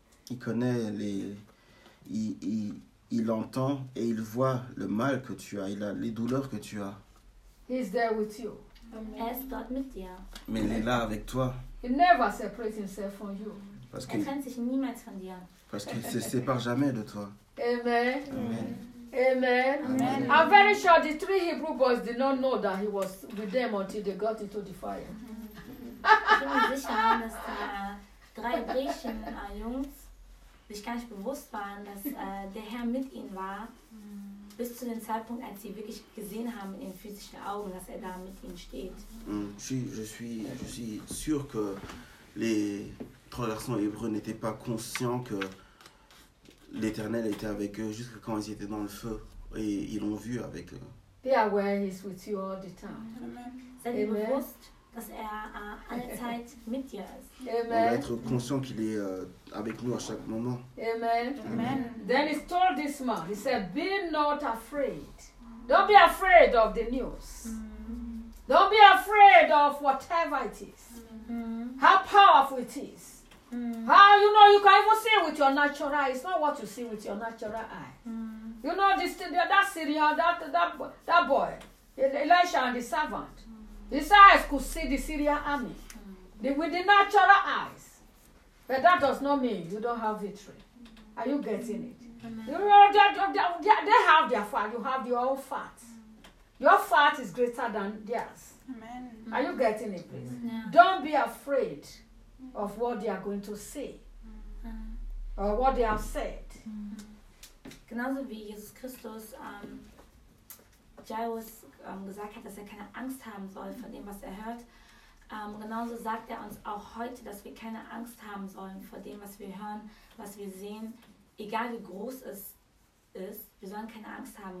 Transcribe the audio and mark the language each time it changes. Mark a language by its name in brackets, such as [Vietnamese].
[French] Il connaît les, il entend et il voit le mal que tu as, les douleurs que tu as. [English] He's there with you. [German] Er ist dort mit dir. [French] Mais il est là avec toi. [English] He never separates himself from you. [French] Parce qu'il [German] trennt sich niemals von dir. [French] Parce qu'il se sépare jamais de toi. Amen. Amen. Amen. [English] Amen. I'm very sure the three Hebrew boys did not know that he was with them until they got into the fire. [German] Ich bin sicher, dass die drei griechischen Jungs sich gar nicht bewusst waren, dass der Herr mit ihnen war, bis zu dem Zeitpunkt, als sie wirklich gesehen haben in ihren physischen Augen, dass er da mit ihnen steht. [French] Je suis sûr que les trois garçons hébreux n'étaient pas conscients que l'Éternel était avec eux jusqu'à quand ils étaient dans le feu et ils l'ont vu avec eux. [English] Be aware he's with you all the time. [German] Seid ihr bewusst, dass er alle Zeit mit dir ist. [French] Amen. On doit être conscient qu'il est avec nous à chaque moment. Amen. Amen. [English] Then he told this man, he said, be not afraid. Don't be afraid of the news. Don't be afraid of whatever it is. How powerful it is. How you know you can even see with your natural eye? It's not what you see with your natural eye. You know this that Syrian that boy, Elisha and the servant. His eyes could see the Syrian army with the natural eyes, but that does not mean you don't have victory. Are you getting it? You know they have their fat. You have your own fat. Your fat is greater than theirs. Amen. Are you getting it, please? Yeah. Don't be afraid of what they are going to say or what they have said. [German] Genauso wie Jesus Christus Jairus gesagt hat, dass er keine Angst haben soll von dem, was er hört, genauso sagt er uns auch heute, dass wir keine Angst haben sollen vor dem, was wir hören, was wir sehen, egal wie groß es ist, wir sollen keine Angst haben.